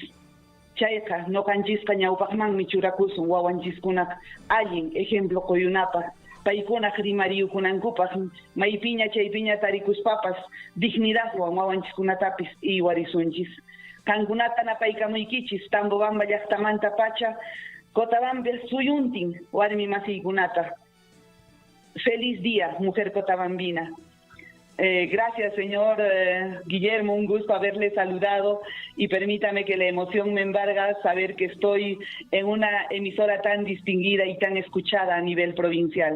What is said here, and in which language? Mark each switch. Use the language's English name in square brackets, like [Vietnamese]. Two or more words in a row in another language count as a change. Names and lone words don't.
[Quechua] Chayqa noqanchisqa ñawpaqmanmi churakusun wawanchiskuna allin ejemplo qoyunapaq. paykuna rimariukunankupas maypiña chaypiña tarikuspapas dignidadwan wawanchikkunatapis iwarisunchis. Kankunata napaykamuykichis Tambobamba llaqtamanta pacha Cotabamba suyuntin warmi masiykunata. [Spanish] Feliz día, mujer cotabambina. Gracias, señor Guillermo, un gusto haberle saludado y permítame que la emoción me embarga saber que estoy en una emisora tan distinguida y tan escuchada a nivel provincial.